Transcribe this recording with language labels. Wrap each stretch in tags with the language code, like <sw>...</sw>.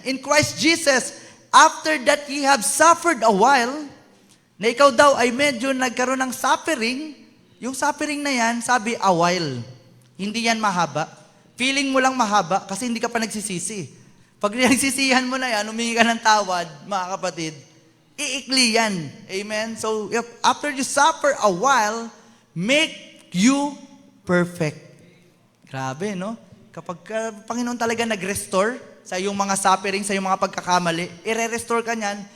<en>In Christ Jesus, after that ye have suffered a while,</en> <tl>na ikaw daw ay medyo nagkaroon ng suffering, yung suffering na yan, sabi, a while. Hindi yan mahaba. Feeling mo lang mahaba kasi hindi ka pa nagsisisi. Pag nagsisihan mo na yan, humingi ka ng tawad, mga kapatid, iikli yan. Amen?</tl> <en>So, after you suffer a while, make you perfect.</en> <tl>Grabe, no? Kapag Panginoon talaga nag-restore sa iyong mga suffering, sa iyong mga pagkakamali, i-restore ka niyan.</tl>